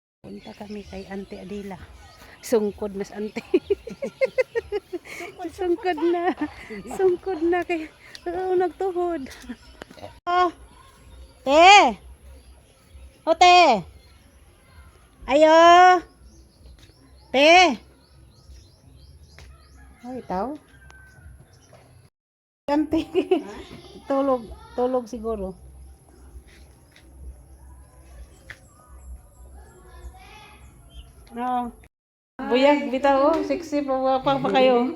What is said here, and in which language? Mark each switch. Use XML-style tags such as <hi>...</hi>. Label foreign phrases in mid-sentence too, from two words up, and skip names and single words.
<ceb>Punta kami kay Ante Adila. Sungkod mas ante. Sungkod na. Sungkod na kay nagtuhod. Oh. Te. O te. Ayo. Te. Ay, tao. Ante. Tulog. Tulog siguro. No. Buyag, bitaw. Sexy pa kayo.</ceb>